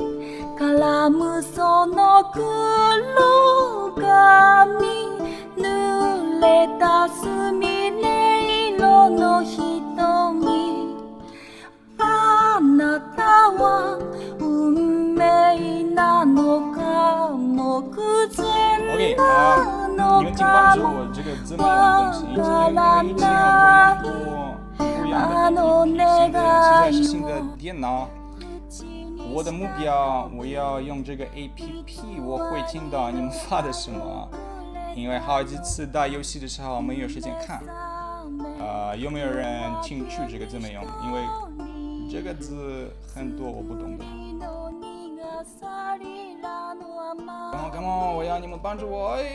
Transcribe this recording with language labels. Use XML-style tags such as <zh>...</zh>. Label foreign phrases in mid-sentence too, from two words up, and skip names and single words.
<ja>絡むその黒髪濡れたすみれ色の瞳あなたは運命なのか目前なのかもわからないあの願いを</ja> <zh>我的目标，我要用这个 APP， 我会听到你们发的什么。因为好几次打游戏的时候没有时间看。有没有人听出这个怎么用？因为这个字很多我不懂的。</zh> <en>Come on，</en> <zh>我要你们帮助我。</zh>